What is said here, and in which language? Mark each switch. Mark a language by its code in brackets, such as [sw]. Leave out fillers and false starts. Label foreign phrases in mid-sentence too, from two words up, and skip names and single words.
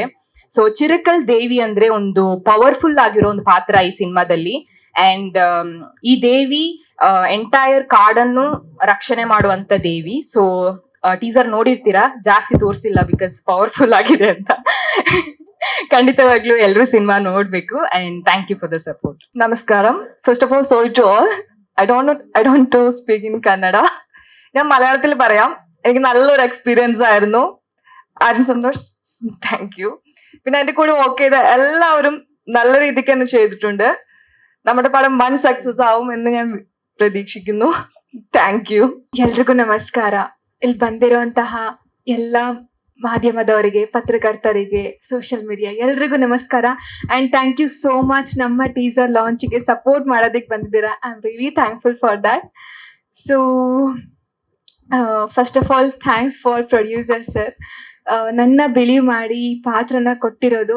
[kn] ಸೊ ಚಿರಕಲ್ ದೇವಿ ಅಂದ್ರೆ ಒಂದು ಪವರ್ಫುಲ್ ಆಗಿರೋ ಒಂದು ಪಾತ್ರ ಈ ಸಿನಿಮಾದಲ್ಲಿ. ಅಂಡ್ ಈ ದೇವಿ ಎಂಟೈರ್ ಕಾಡನ್ನು ರಕ್ಷಣೆ ಮಾಡುವಂತ ದೇವಿ. ಸೊ ಟೀಸರ್ ನೋಡಿರ್ತೀರಾ, ಜಾಸ್ತಿ ತೋರಿಸಿಲ್ಲ [en] because powerful [kn] ಆಗಿದೆ ಅಂತ. ಖಂಡಿತವಾಗ್ಲೂ ಎಲ್ಲರೂ ಸಿನಿಮಾ ನೋಡ್ಬೇಕು. [en] and thank you for the support. നമസ്കാരം. first of all sorry to all. I don't to speak in Kannada. [ml] ഞാൻ മലയാളത്തിൽ പറയാം. എനിക്ക് നല്ലൊരു എക്സ്പീരിയൻസ് ആയിരുന്നു. ആരും സന്തോഷ്, [en] thank you. [ml] പിന്നെ എന്റെ കൂടെ വർക്ക് ചെയ്ത എല്ലാവരും നല്ല രീതിക്ക് തന്നെ ചെയ്തിട്ടുണ്ട്. നമ്മുടെ പടം വൻ സക്സസ് ആവും എന്ന് ഞാൻ പ്രതീക്ഷിക്കുന്നു. [en] thank you. [kn] ಎಲ್ರಿಗೂ ನಮಸ್ಕಾರ. ಇಲ್ಲಿ ಬಂದಿರುವಂತಹ ಎಲ್ಲ ಮಾಧ್ಯಮದವರಿಗೆ, ಪತ್ರಕರ್ತರಿಗೆ, [en] social media [kn] ಎಲ್ರಿಗೂ ನಮಸ್ಕಾರ. [en] and thank you so much [kn] ನಮ್ಮ ಟೀಸರ್ ಲಾಂಚಿಗೆ ಸಪೋರ್ಟ್ ಮಾಡೋದಕ್ಕೆ ಬಂದಿದ್ದೀರಾ. [en] I am really thankful for that. so first of all thanks for producer sir, [kn] ನನ್ನ ಬಿಲೀವ್ ಮಾಡಿ ಈ ಪಾತ್ರನ ಕೊಟ್ಟಿರೋದು.